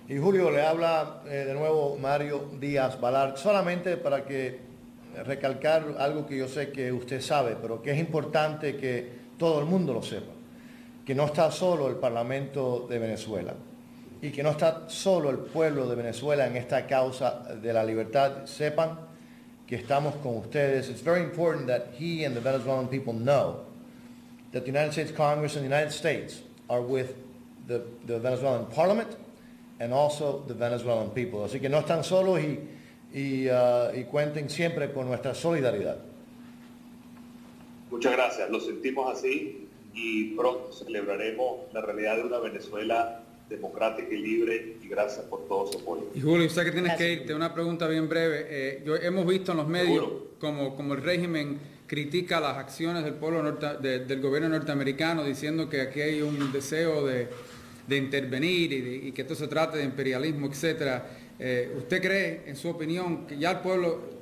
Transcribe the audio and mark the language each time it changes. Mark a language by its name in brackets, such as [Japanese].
[Spanish] Y Julio, le habla de nuevo Mario Díaz Balart, solamente para que recalcar algo que yo sé que usted sabe, pero que es importante que todo el mundo lo sepa, que no está solo el Parlamento de Venezuela y que no está solo el pueblo de Venezuela en esta causa de la libertad. Sepan que estamos con ustedes. [English] It's very important that he and the Venezuelan people know that the United States Congress and the United States are with the Venezuelan Parliament and also the Venezuelan people. [Spanish] Así que no están solos y cuenten siempre con nuestra solidaridad. Muchas gracias, lo sentimos así y pronto celebraremos la realidad de una Venezuela democrática y libre, y gracias por todo su apoyo. Y Julio, sé que tienes que irte, una pregunta bien breve. Hemos visto en los medios como el régimen critica las acciones del pueblo del gobierno norteamericano, diciendo que aquí hay un deseo de intervenir y que esto se trate de imperialismo, etcétera. ¿Usted cree, en su opinión, que ya el pueblo,